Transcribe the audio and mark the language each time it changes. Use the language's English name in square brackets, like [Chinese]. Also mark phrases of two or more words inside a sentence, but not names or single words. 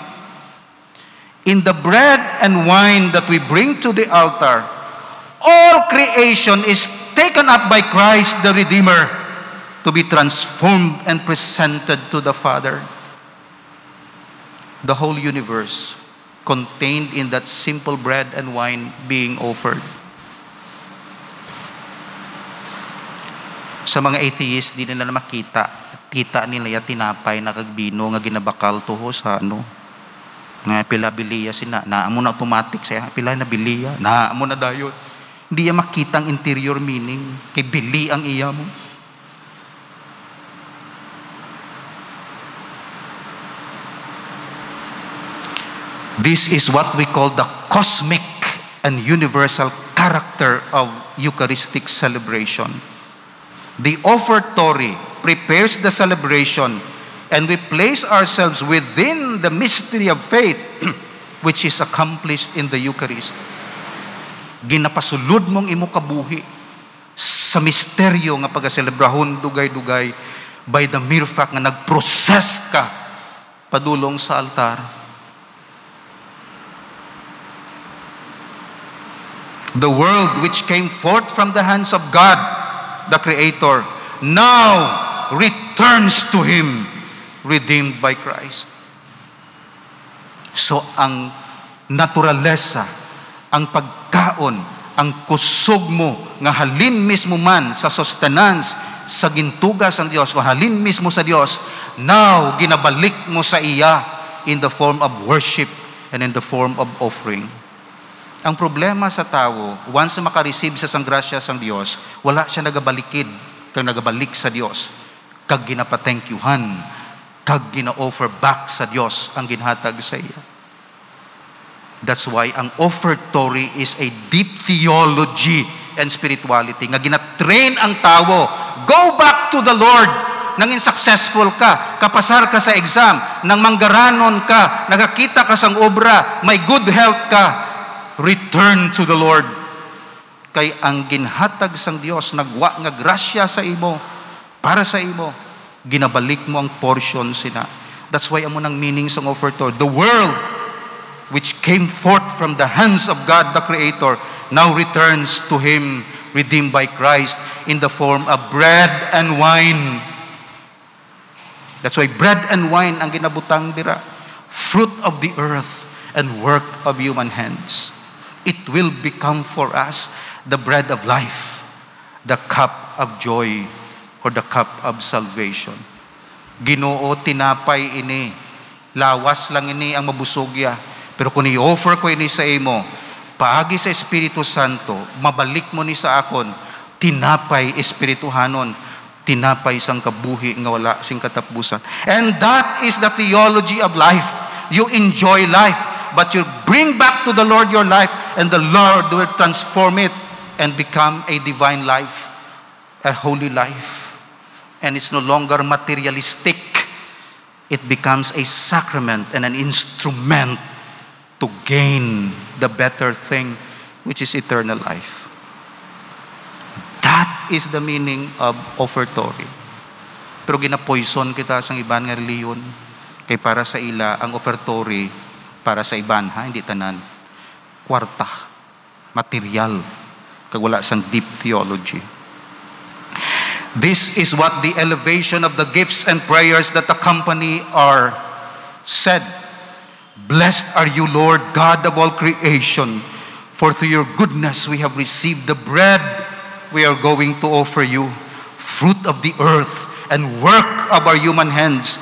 [English] In the bread and wine that we bring to the altar, all creation is taken up by Christ the Redeemer to be transformed and presented to the Father. The whole universe contained in that simple bread and wine being offered. [Hiligaynon] Sa mga atheists, di nila makita. Kita nila ya tinapay na kagbino nga ginabakal toho sa nga pila biliya sina. Naamo na automatic saya pila na biliya. Naamo na dayon. Di ya makita ang [English] interior meaning. [Hiligaynon] Kay bili ang iya mo. [English] This is what we call the cosmic and universal character of Eucharistic celebration. The offertory prepares the celebration, and we place ourselves within the mystery of faith which is accomplished in the Eucharist. [Hiligaynon] Ginapasulod mong imo kabuhi sa misteryo nga pagkaselebrahon dugay-dugay [English] by the mere fact [Hiligaynon] nga nag-process ka padulong sa altar. [English] The world which came forth from the hands of God, the Creator, now returns to Him, redeemed by Christ. [Hiligaynon] So ang naturalesa, ang pagkaon, ang kusog mo nga halin mismo man sa sustenance, sa gintugas ng Dios, o halin mismo sa Dios, now ginabalik mo sa iya [English] in the form of worship and in the form of offering. [Hiligaynon] Ang problema sa tao, once na makareceive siya sang grasya sang Dios, wala siya nagabalikid kag nagabalik sa Dios, kag ginapatenkyuhan, kag gina-offer back sa Dios ang ginhatag sa iya. [English] That's why ang offertory is a deep theology and spirituality [Hiligaynon] nga ginatrain ang tao. [English] Go back to the Lord. [Hiligaynon] Nangin successful ka, kapasar ka sa exam, nang manggaranon ka, nagakita ka sang obra, may [English] good health [Hiligaynon] ka, [English] return to the Lord. [Hiligaynon] Kay ang ginhatag sang Dios nagwa nga grasya sa imo, para sa imo, ginabalik mo ang portion sina. [English] That's why [Hiligaynon] amo nang meaning sang offertory. [English] The world which came forth from the hands of God the Creator now returns to Him, redeemed by Christ in the form of bread and wine. That's why bread and wine [Hiligaynon] ang ginabutang dira, [English] fruit of the earth and work of human hands. It will become for us the bread of life, the cup of joy, or the cup of salvation. [Hiligaynon] Ginoo, tinapay ini, lawas lang ini ang mabusogya. Pero kung i-offer ko ini sa imo, paagi sa Espiritu Santo, mabalik mo ni sa akon, tinapay Espirituhanon, tinapay sang kabuhi nga wala sing katapusan. [English] And that is the theology of life. You enjoy life, but you bring back to the Lord your life, and the Lord will transform it and become a divine life, a holy life. And it's no longer materialistic. It becomes a sacrament and an instrument to gain the better thing, which is eternal life. That is the meaning of offertory. [Hiligaynon] Pero ginapoison kita sa iban nga reliyon, kay para sa ila ang offertory para sa iban, hindi tanan, kwarta, material, kag wala sang [English] deep theology. This is what the elevation of the gifts and prayers that accompany are said. Blessed are you, Lord, God of all creation, for through your goodness we have received the bread we are going to offer you, fruit of the earth and work of our human hands.